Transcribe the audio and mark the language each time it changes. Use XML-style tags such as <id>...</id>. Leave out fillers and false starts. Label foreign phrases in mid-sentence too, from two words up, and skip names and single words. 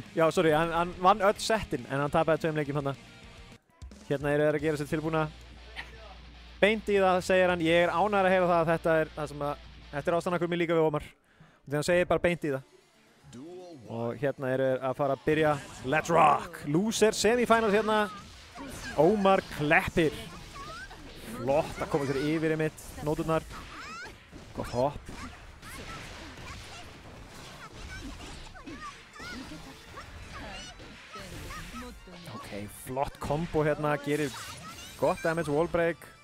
<is>Já, sorry, hann vann öll settin en hann tapaði tveim leikjum hann. Hérna eru þeir að gera sér tilbúna. Beint í það, segir hann. Ég er ánægður að heyra það að þetta er ástæðan mér líka við Ómar. Þegar hann segir bara beint í það. Og hérna eru þeir að fara að byrja.</is> <en>Let's rock! Loser semifinals hérna. Ómar Kleppir.</en> <is>Flott að koma sér yfir einmitt. Nóturnar. Gott hopp. Flott kombo hérna, gerir gott damage, wallbreak.</is>